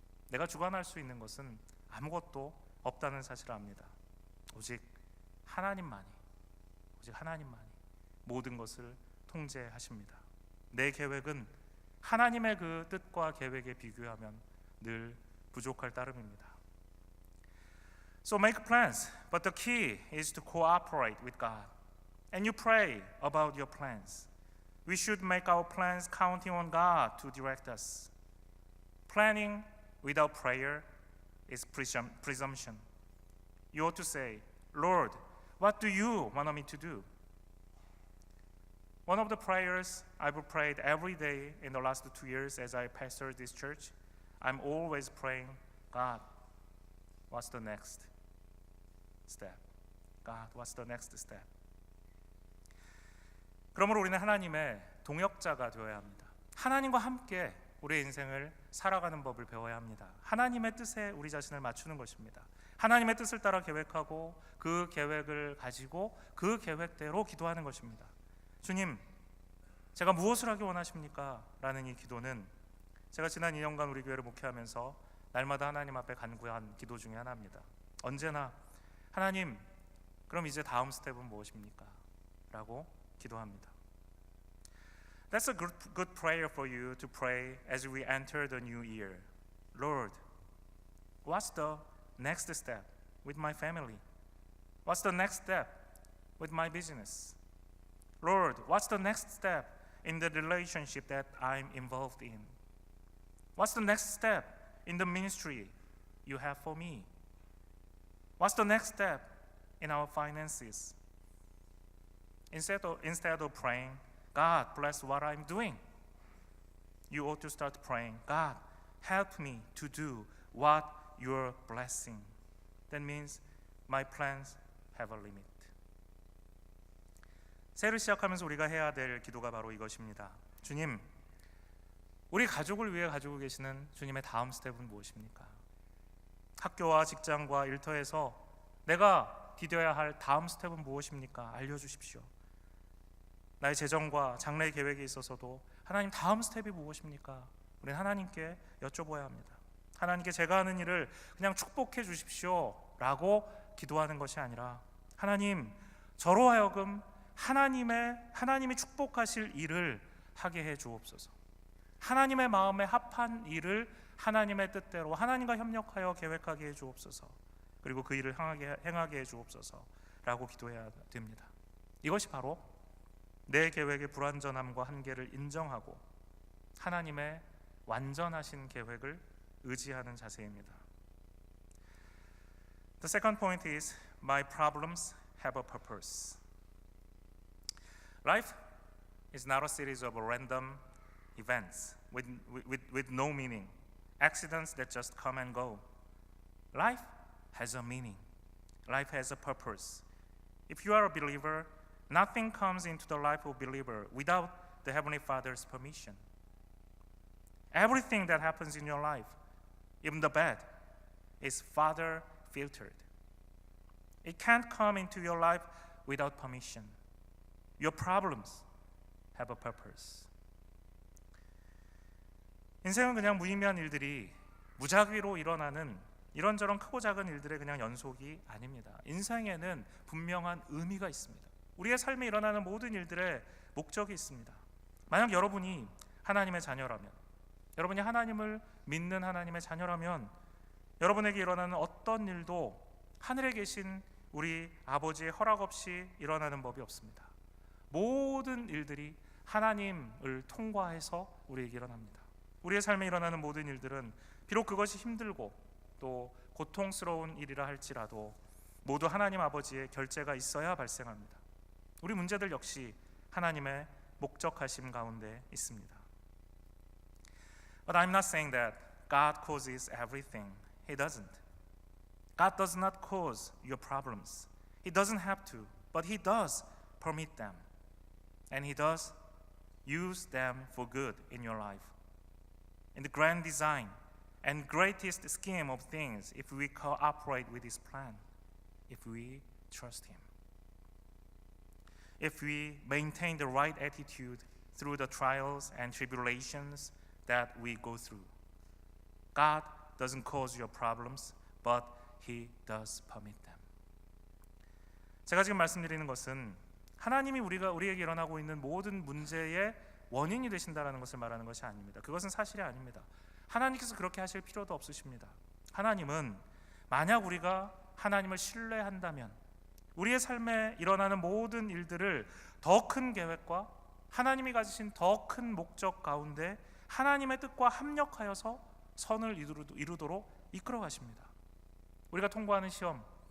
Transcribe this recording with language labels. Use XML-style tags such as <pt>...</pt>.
<ko>내가 주관할 수 있는 것은 아무것도 없다는 사실을 압니다. 오직 하나님만이 모든 것을 통제하십니다. 내 계획은 하나님의 그 뜻과 계획에 비교하면 늘 부족할 따름입니다.</ko> <en>So make plans, but the key is to cooperate with God. And you pray about your plans. We should make our plans counting on God to direct us. Planning without prayer is presumption. you ought to say, Lord, what do you want me to do? One of the prayers I've prayed every day in the last 2 years as I pastor this church, I'm always praying, God, what's the next step? God, what's the next step?</en> <ko>그러므로 우리는 하나님의 동역자가 되어야 합니다. 하나님과 함께 우리의 인생을 살아가는 법을 배워야 합니다. 하나님의 뜻에 우리 자신을 맞추는 것입니다. 하나님의 뜻을 따라 계획하고 그 계획을 가지고 그 계획대로 기도하는 것입니다. 주님, 제가 무엇을 하기 원하십니까? 라는 이 기도는 제가 지난 2년간 우리 교회를 목회하면서 날마다 하나님 앞에 간구한 기도 중에 하나입니다. 언제나 하나님, 그럼 이제 다음 스텝은 무엇입니까? 라고 기도합니다.</ko> <en>That's a good prayer for you to pray as we enter the new year. Lord, what's the next step with my family? What's the next step with my business? Lord, what's the next step in the relationship that I'm involved in? What's the next step in the ministry you have for me? What's the next step in our finances? Instead of praying, God, bless what I'm doing, you ought to start praying, God, help me to do what you're blessing. That means my plans have a limit.</en> <ko>새해를 시작하면서 우리가 해야 될 기도가 바로 이것입니다. 주님, 우리 가족을 위해 가지고 계시는 주님의 다음 스텝은 무엇입니까? 학교와 직장과 일터에서 내가 디뎌야 할 다음 스텝은 무엇입니까? 알려주십시오. 나의 재정과 장래의 계획에 있어서도 하나님 다음 스텝이 무엇입니까? 우리는 하나님께 여쭤봐야 합니다. 하나님께 제가 하는 일을 그냥 축복해 주십시오 라고 기도하는 것이 아니라 하나님, 저로 하여금 하나님이 축복하실 일을 하게 해 주옵소서. 하나님의 마음에 합한 일을 하나님의 뜻대로 하나님과 협력하여 계획하게 해 주옵소서. 그리고 그 일을 행하게 해 주옵소서 라고 기도해야 됩니다. 이것이 바로 내 계획의 불완전함과 한계를 인정하고 하나님의 완전하신 계획을 의지하는 자세입니다.</ko> <en>The second point is my problems have a purpose. Life is not a series of random events with no meaning, accidents that just come and go. Life has a meaning. Life has a purpose. If you are a believer, nothing comes into the life of a believer without the Heavenly Father's permission. Everything that happens in your life, even the bad, is Father filtered. It can't come into your life without permission. Your problems have a purpose.</en> <ko>인생은 그냥 무의미한 일들이 무작위로 일어나는 이런저런 크고 작은 일들의 그냥 연속이 아닙니다. 인생에는 분명한 의미가 있습니다. 우리의 삶에 일어나는 모든 일들의 목적이 있습니다. 만약 여러분이 하나님의 자녀라면, 여러분이 하나님을 믿는 하나님의 자녀라면 여러분에게 일어나는 어떤 일도 하늘에 계신 우리 아버지의 허락 없이 일어나는 법이 없습니다. 모든 일들이 하나님을 통과해서 우리에게 일어납니다. 우리의 삶에 일어나는 모든 일들은 비록 그것이 힘들고 또 고통스러운 일이라 할지라도 모두 하나님 아버지의 결재가 있어야 발생합니다. 우리 문제들 역시 하나님의 목적하심 가운데 있습니다.</ko> <en>But I'm not saying that God causes everything. He doesn't. God does not cause your problems. He doesn't have to, but He does permit them. And He does use them for good in your life. In the grand design and greatest scheme of things, if we cooperate with His plan, if we trust Him. If we maintain the right attitude through the trials and tribulations that we go through. God doesn't cause your problems, but He does permit them.</en> <ko>제가 지금 말씀드리는 것은 하나님이 우리에게 일어나고 있는 모든 문제의 원인이 되신다라는 것을 말하는 것이 아닙니다. 그것은 사실이 아닙니다. 하나님께서 그렇게 하실 필요도 없으십니다. 하나님은 만약 우리가 하나님을 신뢰한다면 우리의 삶에 일어나는 모든 일들을 더 큰 계획과 하나님이 가지신 더 큰 목적 가운데 하나님의 뜻과 합력하여서 선을 이루도록 이끌어 가십니다. 우리가 통과하는 시험,</ko>